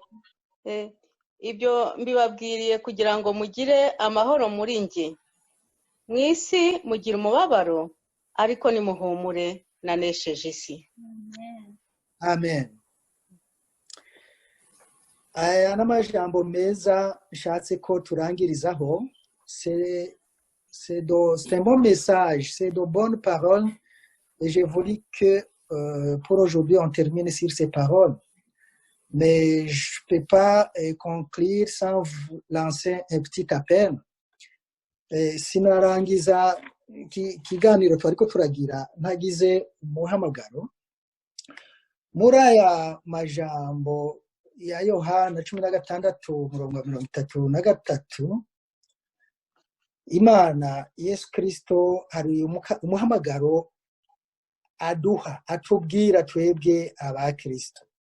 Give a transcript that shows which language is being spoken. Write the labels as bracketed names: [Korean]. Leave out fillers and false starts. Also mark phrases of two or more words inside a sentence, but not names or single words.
[Rundi] Ibyo mbibabwiriye kugira ngo mugire amahoro muri nge. Mwisi mugira umubabaro, ariko nimuhumure nanesheje isi. Amen. Aya n'amajambo meza nshatse ko turangirizaho. [French] C'est un bon message, c'est de bonnes paroles. Et j'ai voulu que pour aujourd'hui on termine sur ces paroles. Mais je ne peux pas conclure sans vous lancer un petit appel. [Rundi] sinarangiza ikiganiro twariko turagira ntagize umuhamagaro muri aya majambo ya Yohana 16:33 Imana Yesu Kristo hari umuhamagaro aduha atubwira twebwe abakristo.